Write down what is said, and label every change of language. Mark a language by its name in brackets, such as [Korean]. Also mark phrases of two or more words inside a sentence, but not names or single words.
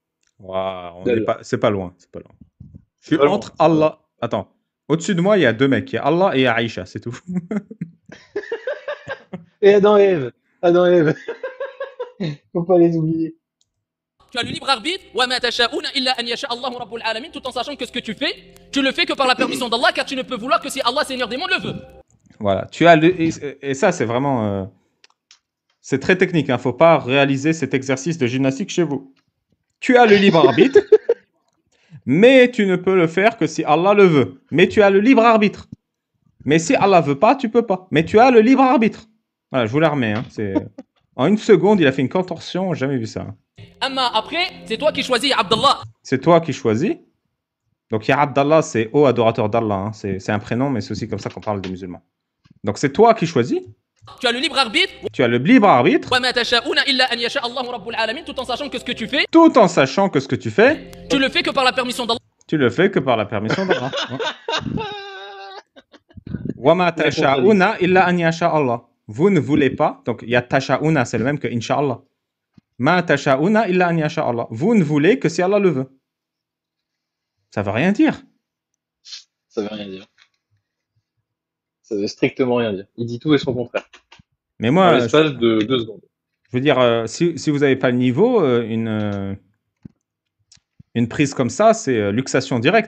[French] Waouh, c'est pas loin, c'est pas loin. Je suis pas entre loin. Allah. Attends, au-dessus de moi, il y a deux mecs. Il y a Allah et il y a Aïcha, c'est tout. Et Adam et Ève. Adam et Ève. Faut pas les oublier. Tu as le libre arbitre, [Arabic] وما تشاءون إلا أن يشاء الله رب العالمين, [French] tout en sachant que ce que tu fais, tu le fais que par la permission d'Allah, car tu ne peux vouloir que si Allah, Seigneur des mondes, le veut. Voilà, tu as et ça c'est vraiment c'est très technique, hein. Faut pas réaliser cet exercice de gymnastique chez vous. Tu as le libre arbitre, mais tu ne peux le faire que si Allah le veut. Mais tu as le libre arbitre. Mais si Allah veut pas, tu peux pas. Mais tu as le libre arbitre. Voilà, je vous la remets. Hein. En une seconde, il a fait une contorsion, j'ai jamais vu ça. Amma après, c'est toi qui choisis, Abdallah. C'est toi qui choisis. Donc, ya Abdallah, c'est ô adorateur d'Allah. Hein. C'est un prénom, mais c'est aussi comme ça qu'on parle des musulmans. Donc, c'est toi qui choisis. Tu as le libre arbitre. Tu as le libre arbitre. [Arabic] وما تشاءون إلا أن يشاء الله رب العالمين, [French] tout en sachant que ce que tu fais, Tout en sachant que ce que tu fais, tu le fais que par la permission d'Allah. tu le fais que par la permission d'Allah. [Arabic] وما تشاءون إلا أن يشاء الله. [French] Vous ne voulez pas. Donc, il y a tasha'una, c'est le même que Inch'Allah. [Arabic] ما تشاءون إلا أن يشاء الله. [French] Vous ne voulez que si Allah le veut. Ça veut rien dire. Ça veut rien dire. Ça veut strictement rien dire. Il dit tout et son contraire. Mais En moi, l'espace de 2 secondes. je veux dire, si vous n'avez pas le niveau, une prise comme ça, c'est luxation directe.